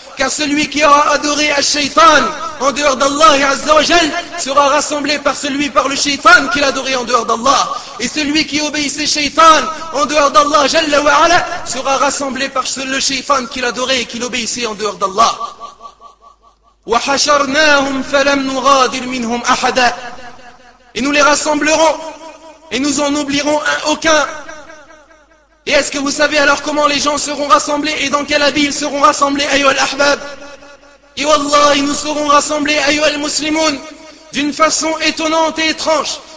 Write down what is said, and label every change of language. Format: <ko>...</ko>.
<fr>Car celui qui aura adoré al-shaytan en dehors d'Allah et Azza wa Jal sera rassemblé par celui par le shaytan qu'il adorait en dehors d'Allah. Et celui qui obéissait shaytan en dehors d'Allah Jalla wa Ala sera rassemblé par le shaytan qu'il adorait et qu'il obéissait en dehors d'Allah.</fr> <ar>وحشرناهم فلم نغادر منهم أحدا.</ar> <fr>Et nous les rassemblerons et nous en oublierons aucun. Et est-ce que vous savez alors comment les gens seront rassemblés et dans quel habit ils seront rassemblés, ayo al-ahbab? Et wallahi, nous serons rassemblés, ayo al-muslimoun, d'une façon étonnante et étrange.</fr>